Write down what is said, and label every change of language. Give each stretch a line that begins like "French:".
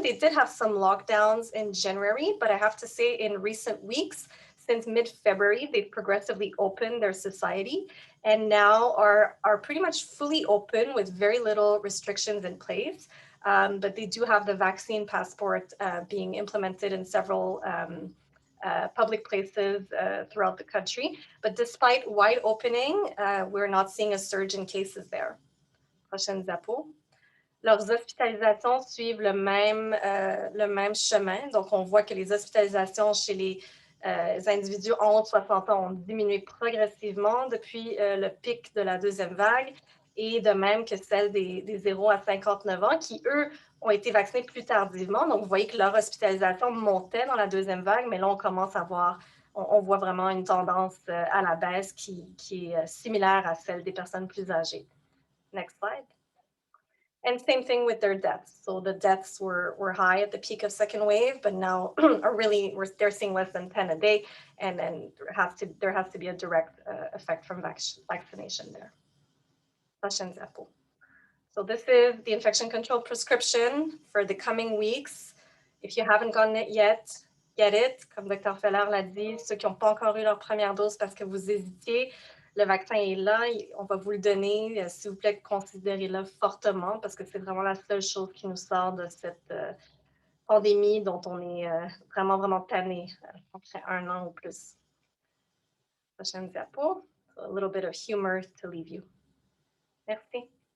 English: They did have some lockdowns in January, but I have to say in recent weeks, since mid-February, they've progressively opened their society and now are pretty much fully open with very little restrictions in place. But they do have the vaccine passport being implemented in several public places throughout the country. But despite wide opening, we're not seeing a surge in cases there.
French: Prochaine diapo. Leurs hospitalisations suivent le même chemin. Donc, on voit que les hospitalisations chez les individus en haut de 60 ans ont diminué progressivement depuis le pic de la deuxième vague, et de même que celles des 0 à 59 ans qui, eux, ont été vaccinés plus tardivement. Donc, vous voyez que leur hospitalisation montait dans la deuxième vague, mais là, on commence à voir, on voit vraiment une tendance à la baisse qui est similaire à celle des personnes plus âgées.
English: Next slide. And same thing with their deaths. So the deaths were high at the peak of second wave, but now they're seeing less than 10 a day, and then there has to be a direct effect from vaccination there. So this is the infection control prescription for the coming weeks. If you haven't gotten it yet, get it.
French: Comme Dr. Feller l'a dit, ceux qui n'ont pas encore eu leur première dose parce que vous hésitiez, le vaccin est là, on va vous le donner. S'il vous plaît, considérez-le fortement parce que c'est vraiment la seule chose qui nous sort de cette pandémie dont on est vraiment, vraiment tanné après 1 an ou plus. Prochaine diapo.
English: So a little bit of humor to leave you.
French: Merci.